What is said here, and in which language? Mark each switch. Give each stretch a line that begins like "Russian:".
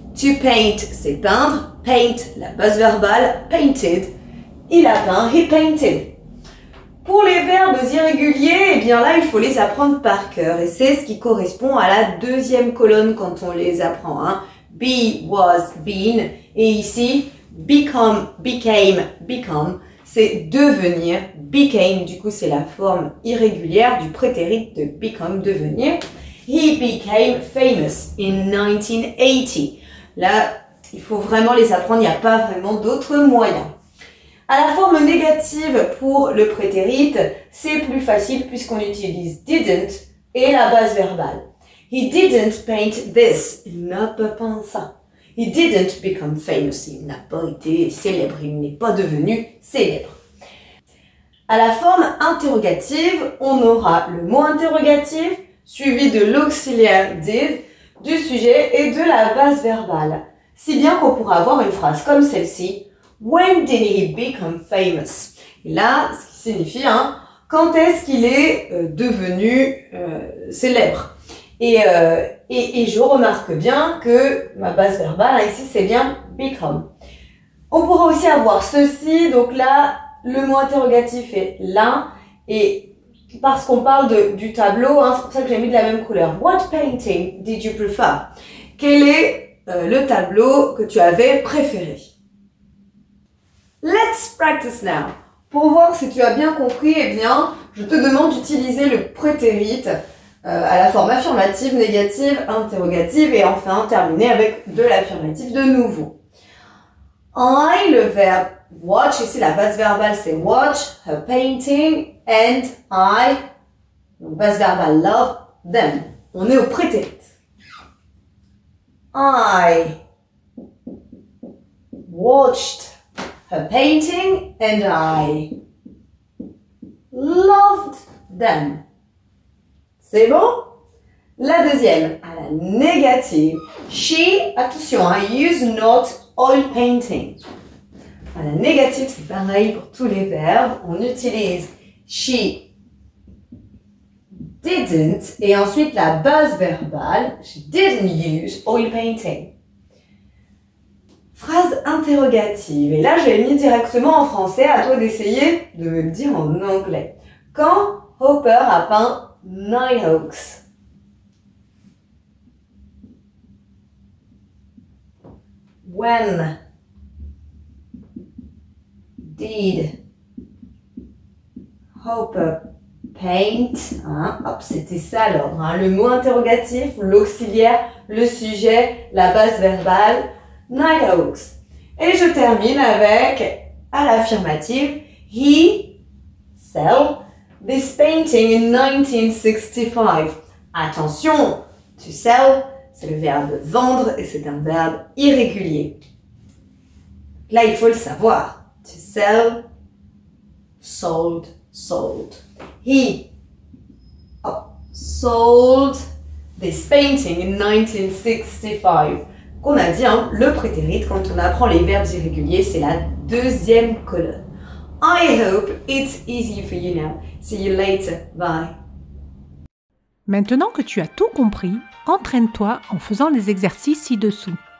English: To paint,
French: c'est peindre. Paint, la base verbale. Painted, il a peint.
English: He painted.
French: Pour les verbes irréguliers, eh bien là, il faut les apprendre par cœur. Et c'est ce qui correspond à la deuxième colonne quand on les apprend.
English: Hein. Be, was, been.
French: Et ici,
English: become, became, become.
French: C'est devenir. Became, du coup, c'est la forme irrégulière du prétérit de become, devenir.
English: He became famous in 1980.
French: Là, il faut vraiment les apprendre. Il n'y a pas vraiment d'autres moyens. À la forme négative pour le prétérit, c'est plus facile puisqu'on utilise didn't et la base verbale.
English: He didn't paint this.
French: Il n'a pas peint ça.
English: He didn't become famous.
French: Il n'a pas été célèbre. Il n'est pas devenu célèbre. À la forme interrogative, on aura le mot interrogatif suivi de l'auxiliaire did, du sujet et de la base verbale. Si bien qu'on pourra avoir une phrase comme celle-ci.
English: When did he become famous?
French: Et là, ce qui signifie, quand est-ce qu'il est devenu célèbre? Et je remarque bien que ma base verbale, ici, c'est bien become. On pourra aussi avoir ceci, donc là, le mot interrogatif est là, et parce qu'on parle du tableau, c'est pour ça que j'ai mis de la même couleur.
English: What painting did you prefer?
French: Quel est le tableau que tu avais préféré?
English: Let's practice now.
French: Pour voir si tu as bien compris, eh bien, je te demande d'utiliser le prétérit à la forme affirmative, négative, interrogative et enfin terminer avec de l'affirmatif de nouveau. I, le verbe watch, ici la base verbale c'est watch,
English: her painting, and I,
French: donc base verbale love, them. On est au prétérit.
English: I watched her painting and I loved them.
French: C'est bon? La deuxième, à la négative.
English: She, attention, use not oil painting.
French: À la négative, c'est pareil pour tous les verbes. On utilise she didn't et ensuite la base verbale.
English: She didn't use oil painting.
French: Phrase interrogative. Et là, j'ai mis directement en français. À toi d'essayer de me le dire en anglais. Quand Hopper a peint Nighthawks?
English: When did Hopper paint?
French: Hop, c'était ça l'ordre. Le mot interrogatif, l'auxiliaire, le sujet, la base verbale. Nighthawks. Et je termine avec, à l'affirmative,
English: he sell this painting in 1965.
French: Attention, to sell, c'est le verbe vendre et c'est un verbe irrégulier. Là, il faut le savoir.
English: To sell, sold, sold. He sold this painting in 1965.
French: Qu'on a dit, le prétérit, quand on apprend les verbes irréguliers, c'est la deuxième colonne.
English: I hope it's easy for you now. See you later. Bye.
French: Maintenant que tu as tout compris, entraîne-toi en faisant les exercices ci-dessous.